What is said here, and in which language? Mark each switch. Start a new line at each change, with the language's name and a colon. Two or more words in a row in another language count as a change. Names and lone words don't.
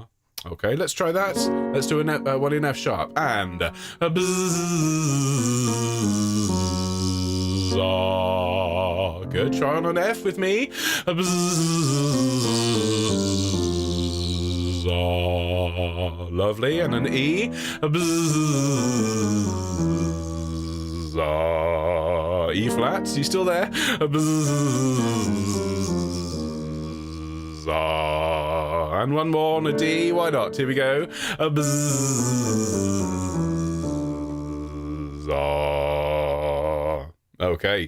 English: Okay, let's try that. Let's do one in F sharp. And bzzz, ah. Good. Try on an F with me. Bzzz, ah. Lovely. And an E. Bzzz, ah. E flat. You still there? Bzzz, ah. And one more on a D. Why not? Here we go. Bzzz, ah. Okay.